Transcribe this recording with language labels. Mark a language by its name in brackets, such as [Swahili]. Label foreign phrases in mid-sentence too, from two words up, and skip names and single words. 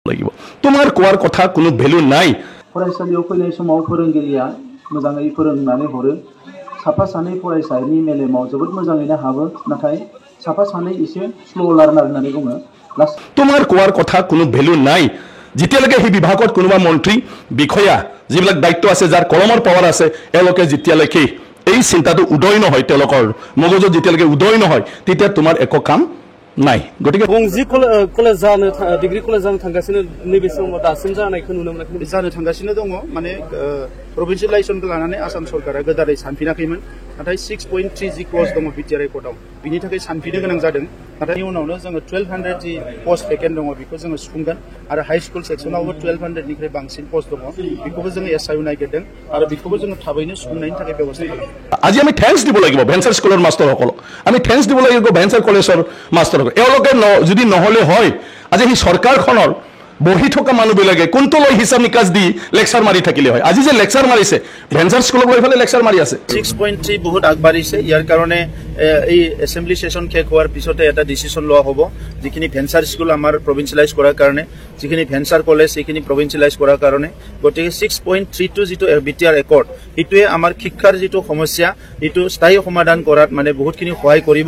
[Assamese] লাগিব তোমাৰ কোৱাৰ কথা কোনো ভ্যালু নাই [Bodo] फरायसालियाव फैनाय समाव फोरोंगिरिया मोजाङै फोरोंनानै हरो साफा सानै फरायसानि मेलेमाव जोबोद मोजाङैनो हाबो नाथाय साफा सानै एसे [English] slow learner [Bodo] होननानै बुङो [Assamese] তোমাৰ কোৱাৰ কথা কোনো ভ্যালু নাই যেতিয়ালৈকে সেই বিভাগত কোনোবা মন্ত্ৰী বিষয়া যিবিলাক দায়িত্ব আছে যাৰ কলমৰ পাৱাৰ আছে এওঁলোকে যেতিয়ালৈকে এই চিন্তাটো উদয় নহয় তেওঁলোকৰ মগজুত যেতিয়ালৈকে উদয় নহয় তেতিয়া তোমাৰ একো কাম নাই গতিকে [Bodo] गंजि कलेज जानो [English] degree college [Bodo] जानो थांगासिनो नैबे समाव दासिम जानायखौ नुनो मोनाखै जानो थांगासिनो दङ माने प्रभिन्सियेलाइजेसनखौ लानानै आसाम सरकारा गोदानै सानफिनाखैमोन नाथाय 6.3 जि क्लज दङ बिटिआर रेकर्डआव बिनि थाखाय सानफिनो गोनां जादों नाथाय उनावनो जोङो 1200 जि [English] post vacant [Bodo] दङ बेखौ जोङो सुफुंगोन आरो [English] high school [Bodo] सेक्सनावबो 1200 निफ्राय बांसिन पोस्ट दङ बेखौबो जोङो एसआइउ नागिरदों आरो बेखौबो जोङो थाबैनो सुफुंनायनि थाखाय बेबस्था खालामदों [Assamese] আজি আমি থ্যাঙ্কস দিব লাগিব ভেঞ্চাৰ স্কুলৰ মাষ্টৰসকলক আমি থ্যাঙ্কস দিব লাগিব ভেঞ্চাৰ কলেজৰ মাষ্টৰসকলক এওঁলোকে যদি নহলে হয় আজি এই চৰকাৰখনৰ বহি থকা মানুহবিলাকে কোনটো লৈ হিচাপ নিকাচ দি লেকচাৰ মাৰি থাকিলে হয় আজি যে লেকচাৰ মাৰিছে ভেঞ্চাৰ স্কুলক লৈ ফেলে লেকচাৰ মাৰি আছে 6.3 বহুত আগবাঢ়িছে ইয়াৰ কাৰণে এই [English] assembly session [Assamese] শেষ হোৱাৰ পিছতে এটা ডিসিশন লোৱা হ'ব যিখিনি ভেঞ্চাৰ স্কুল আমাৰ প্ৰভিন্সিয়েলাইজ কৰাৰ কাৰণে যিখিনি ভেঞ্চাৰ কলেজ সেইখিনি প্ৰভিন্সিয়েলাইজ কৰাৰ কাৰণে গতিকে 6.32 যিটো [English] BTR record [Assamese] ইটোৱে আমাৰ শিক্ষাৰ যিটো সমস্যা ইটো স্থায়ী সমাধান কৰাত মানে বহুতখিনি সহায় কৰিব